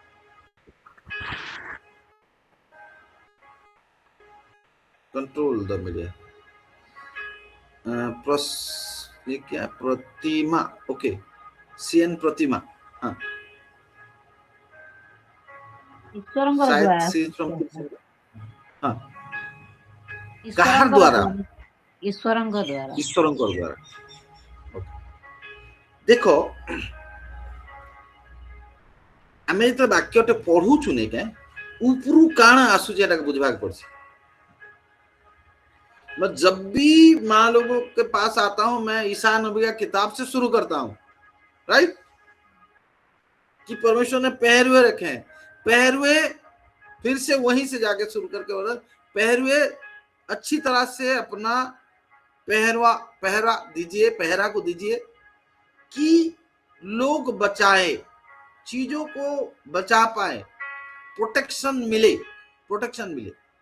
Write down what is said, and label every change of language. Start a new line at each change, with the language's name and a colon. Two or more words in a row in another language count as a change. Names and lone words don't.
English: control the media.
Hindi: ये क्या? प्रतिमा। ओके, सीएन प्रतिमा। हाँ, हाँ,
Odia: କାହାର ଦ୍ୱାରା? ଈଶ୍ୱରଙ୍କ ଦ୍ୱାରା। ଈଶ୍ୱରଙ୍କ ଦ୍ୱାରା। ଦେଖ, ଆମେ ଯେତେବେଳେ ବାକ୍ୟଟେ ପଢୁଛୁ ନାଇଁ କାଁ, ଉପରୁ କାଣା ଆସୁଛି ଏଟାକୁ ବୁଝିବାକୁ ପଡୁଛି।
Hindi: मैं जब भी माँ लोगों के पास आता हूं, मैं ईसा नबी का किताब से शुरू करता हूं, राइट? कि परमेश्वर ने पहरुए रखे हैं, पहरुए फिर से वहीं से जाके शुरू करके बोला, पहरुए अच्छी तरह से अपना पहरा दीजिए, पहरा को दीजिए कि लोग बचाए, चीजों को बचा पाए, प्रोटेक्शन मिले, प्रोटेक्शन मिले।